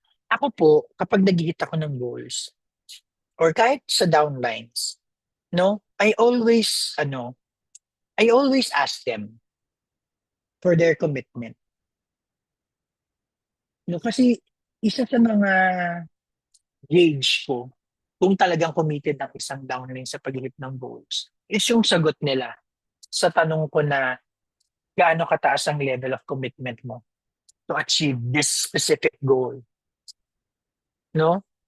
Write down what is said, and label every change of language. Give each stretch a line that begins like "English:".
Filipino: Ako po, kapag nag-hit ako ng goals, or kahit sa downlines, no?
English: I always ask them for their commitment.
Filipino: No, kasi isa sa mga gauge ko kung talagang committed ang isang downline sa pag-hit ng goals is yung sagot nila sa tanong ko na gaano kataas ang level of commitment mo
English: to achieve this specific goal.
Filipino: No?